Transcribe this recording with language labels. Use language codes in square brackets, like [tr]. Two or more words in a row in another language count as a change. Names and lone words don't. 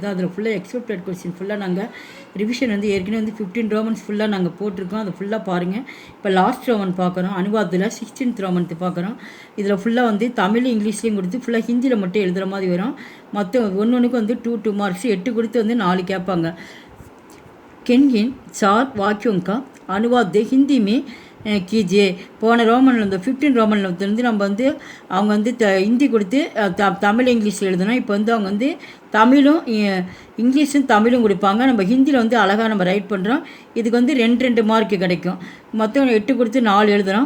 [ta] அதில் ஃபுல்லாக [en] expected question [ta] ஃபுல்லாக நாங்கள் ரிவிஷன் ஏற்கனவே 15 ரோமன்ஸ் ஃபுல்லாக நாங்கள் போட்டிருக்கோம். அதை ஃபுல்லாக பாருங்கள். இப்போ [en] last roman [ta] பார்க்குறோம். அனுவாதத்தில் 16th ரோமன் பார்க்குறோம். இதில் ஃபுல்லாக தமிழ் இங்கிலீஷ்லேயும் கொடுத்து ஃபுல்லாக ஹிந்தியில் மட்டும் எழுதுகிற மாதிரி வரும். மொத்தம் ஒன்றுக்கு 2 மார்க்ஸ் 8 கொடுத்து 4 கேட்பாங்க. [hi] किन 4 वाक्यों का अनुवाद हिंदी में कीजिए. [ta] போன ரோமனில் 15 ரோமனில் நம்ம அவங்க ஹிந்தி கொடுத்து தமிழ் இங்கிலீஷ் எழுதணும். இப்போ அவங்க தமிழும் இங்கிலீஷும் தமிழும் கொடுப்பாங்க. நம்ம ஹிந்தியில் அழகாக நம்ம ரைட் பண்ணுறோம். இதுக்கு 2 மார்க்கு கிடைக்கும். மொத்தம் 8 கொடுத்து 4 எழுதுகிறோம்.